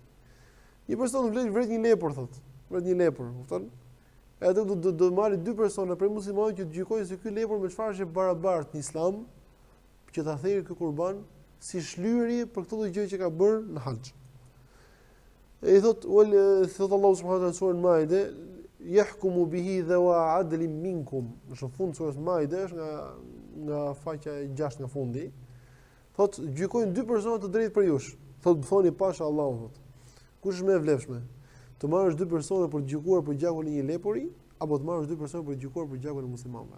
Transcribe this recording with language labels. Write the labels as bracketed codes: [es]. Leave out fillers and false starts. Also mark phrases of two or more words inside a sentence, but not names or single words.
[sq] Një person vret një lepur thotë, vret një lepur, kupton? Edhe do marrë dy persona prej muslimanëve që të gjykojnë se ky lepur me çfarë është barabartë në Islam, që ta thërë ky kurban si shlyerje për këtë gjë që ka bërë në haxh. E I thot Allahu [ar] سبحانه وتعالى [sq] në surën Maide, [ar] يحكم به ذوا عدل منكم. [sq] Në fund surës Maide është nga faqja e 6 nga fundi. Thot gjykojnë dy persona të drejtë për jush. Thot thoni pasha Allahu thot. Kush është më e vlefshme? Të marrësh dy persona për të gjykuar për gjakun e një lepuri apo të marrësh dy persona për të gjykuar për gjakun e muslimanëve?